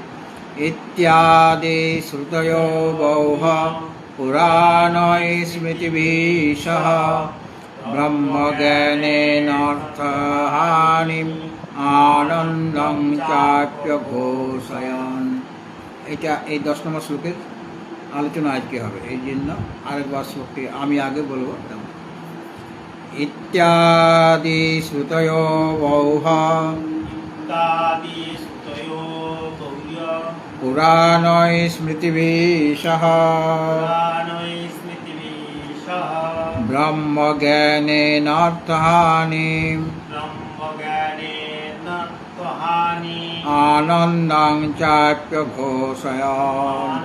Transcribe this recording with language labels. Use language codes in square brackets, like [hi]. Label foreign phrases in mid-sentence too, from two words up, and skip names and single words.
[sa] इत्यादि श्रुतयो बौह पुराणै स्मृतिभिः सह ब्रह्मज्ञानेनार्थहानिम् आनन्दं चाप्यघोषयन्। [bn] এটা এই 10 নম্বর শ্লোকের আলোচনা আজকে হবে। এই জন্য আরেকবার শ্লোকটি আমি আগে বলবো। [sa] ইত্যাদি শ্রুতয়ো বৌহ পুরাণৈ স্মৃতিভিः সহ ব্রহ্মজ্ঞানেনার্থহানিम् आनन्दं चाप्यघोषयन्।